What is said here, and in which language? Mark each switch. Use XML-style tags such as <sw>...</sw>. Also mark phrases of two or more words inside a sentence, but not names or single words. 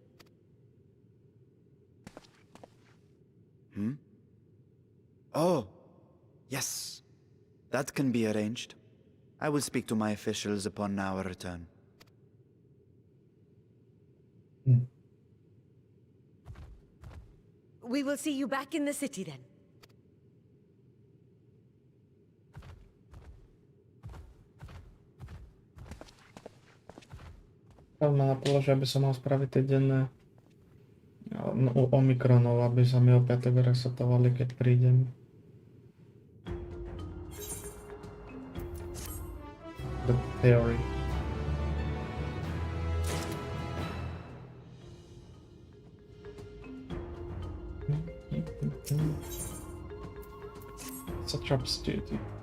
<en>Oh, yes. That can be arranged. I will speak to my officials upon our return. We will see you back in the city then.</en> <sk>Ma napadlo, že by som mal spraviť tie denné u Omikronov, aby sa mi opäť resetovali, keď prídem.</sk> <en>The theory. Satrap's duty.</en>